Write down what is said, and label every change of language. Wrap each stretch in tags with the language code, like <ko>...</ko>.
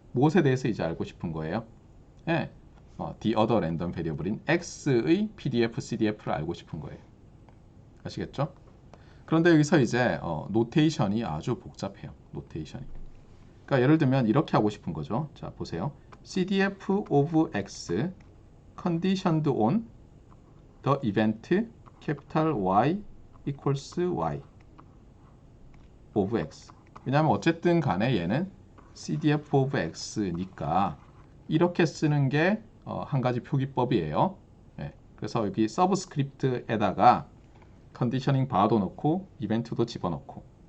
<ko>무엇에 대해서 이제 알고 싶은 거예요? 예, the other random variable인 x의 pdf, cdf를 알고 싶은 거예요. 아시겠죠? 그런데 여기서 이제 노테이션이 아주 복잡해요. 노테이션이. 그러니까 예를 들면 이렇게 하고 싶은 거죠. 자, 보세요.</ko> <en>cdf of x conditioned on the event capital Y equals Y of x.</en> <ko>왜냐하면 어쨌든 간에 얘는 cdf of x니까 이렇게 쓰는 게 한 가지 표기법이에요. 예, 그래서 여기 서브스크립트에다가 컨디셔닝 바도 넣고 이벤트도 집어넣고.</ko>